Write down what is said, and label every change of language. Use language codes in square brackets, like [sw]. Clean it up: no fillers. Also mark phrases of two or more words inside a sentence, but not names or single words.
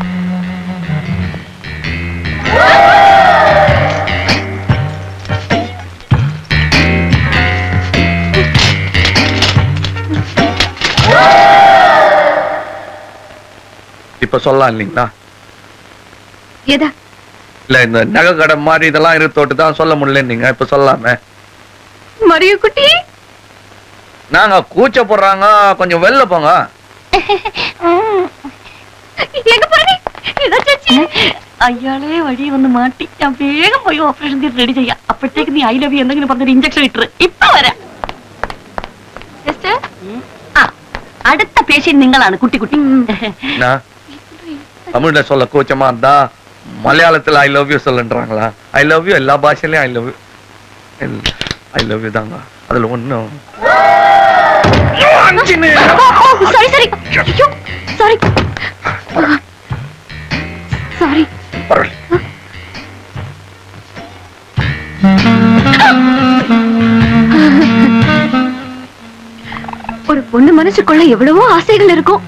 [ta] இப்ப சொல்லலாம் இல்லீங்களா? எதா? இல்ல, இந்த நகை கடை மாதிரி இதெல்லாம் இருத்தோட்டு தான் சொல்ல முடியல. நீங்க இப்ப சொல்லலாமே. மரிய குட்டி, நாங்க கூச்ச போடுறாங்க, கொஞ்சம் வெளில போங்க. எங்க போறீங்க? [ml] അയാളെ വഴി വന്ന് മാറ്റി ഞാൻ വേഗം പോയി ഓപ്പറേഷൻ തീർത്ത് റെഡി ചെയ്യാം. അപ്പോഴത്തേക്ക് നീ [en] I love you [ml] എന്തെങ്കിലും പറഞ്ഞൊരു ഇഞ്ചക്ഷൻ ഇട്ട് ഇപ്പൊ വരാം. അടുത്ത പേഷ്യന്റ് നിങ്ങളാണ് കുട്ടി കുട്ടി. [ta] தமிழ்ல சொல்ல கூச்சமா இருந்தா மலையாளத்துல [en] I love you [ta] சொல்லுன்றாங்களா? [en] I love you [ta] எல்லா பாஷையிலயும் [en] I love you [ta] தாங்க. அதுல ஒண்ணும் [en] sorry sorry sorry sorry. [ta] ஒரு பொண்ணு மனசுக்குள்ள எவ்வளவோ ஆசைகள் இருக்கும்.